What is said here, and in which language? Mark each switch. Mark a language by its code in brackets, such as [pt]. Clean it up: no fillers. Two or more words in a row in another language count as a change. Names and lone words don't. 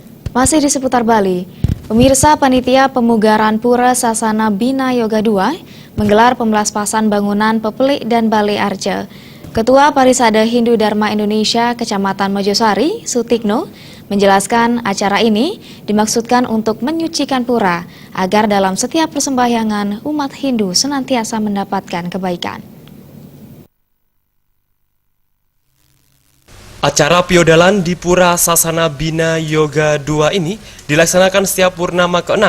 [id] Masih di seputar Bali, pemirsa panitia pemugaran Pura Sasana Bina Yoga II menggelar pembelaspasan bangunan Pepelik dan Balai Arca. Ketua Parisade Hindu Dharma Indonesia Kecamatan Mojosari, Sutikno, menjelaskan acara ini dimaksudkan untuk menyucikan pura agar dalam setiap persembahyangan umat Hindu senantiasa mendapatkan kebaikan. Acara piodalan di Pura Sasana Bina Yoga II ini dilaksanakan setiap purnama ke-6.